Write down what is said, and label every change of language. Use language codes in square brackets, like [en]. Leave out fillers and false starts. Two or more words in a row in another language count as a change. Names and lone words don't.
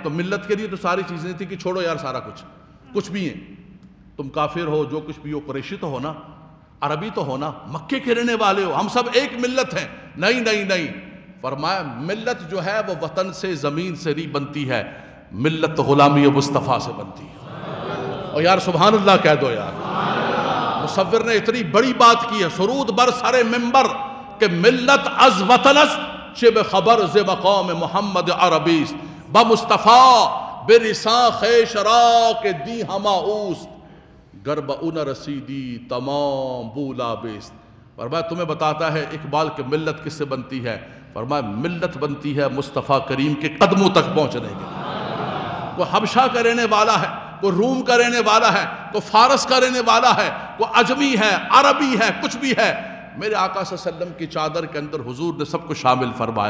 [ur] تو ملت کے لیے تو ساری چیزیں تھی کہ چھوڑو یار سارا کچھ بھی ہیں، تم کافر ہو، جو کچھ بھی ہو، قریشی تو ہونا، عربی تو ہونا، مکے کے رہنے والے ہو، ہم سب ایک ملت ہیں. نہیں نہیں نہیں، فرمایا ملت جو ہے وہ وطن سے، زمین سے نہیں بنتی ہے، ملت غلامی مصطفیٰ سے بنتی ہے. اور یار سبحان اللہ کہہ دو یار. مصور نے اتنی بڑی بات کی ہے. [fa] سرود بر سر منبر کہ ملت از وطن است چہ بے خبر ز مقام محمد عربی است. بمصطفیٰ بے رساں خیش را کہ دی ہما اوست گر با او نہ رسیدی تمام بولا بیست. [ur] فرمایا تمہیں بتاتا ہے اقبال کہ ملت کس سے بنتی ہے. فرمایا ملت بنتی ہے مصطفیٰ کریم کے قدموں تک پہنچنے کے. کوئی حبشہ کا رہنے والا ہے، کوئی روم کا رہنے والا ہے، کوئی فارس کا رہنے والا ہے، کوئی عجمی ہے، عربی ہے، کچھ بھی ہے، میرے آقا صلی اللہ علیہ وسلم کی چادر کے اندر حضور نے سب کو شامل فرمایا.